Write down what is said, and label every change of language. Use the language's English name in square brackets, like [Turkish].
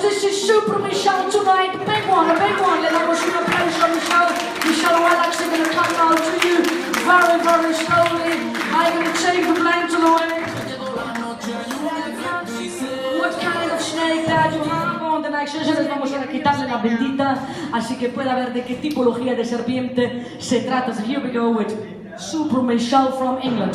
[English] This is Super Michelle tonight. Big one. [Spanish] Le damos un aplauso a Michelle. [English] Michelle, relax, they're gonna come out to you very slowly. I'm gonna take the blanket away. What kind of snake that you have on the next session? [Spanish] Vamos a quitarle la bendita, así que pueda ver de qué tipología de serpiente se trata. [English] So here we go with Super Michelle from England.